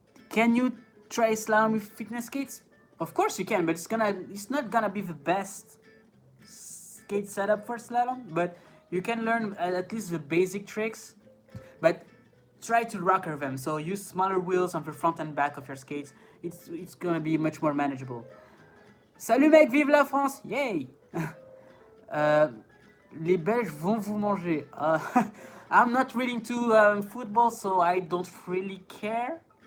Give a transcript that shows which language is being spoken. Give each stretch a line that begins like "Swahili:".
English: Can you try slalom with fitness skates? Of course you can, but it's not gonna be the best skate setup for slalom. But you can learn at least the basic tricks. But try to rocker them. So use smaller wheels on the front and back of your skates. It's gonna be much more manageable.
French: Salut mec, vive la France! Yay! Les Belges vont vous manger.
English: I'm not really into football, so I don't really care.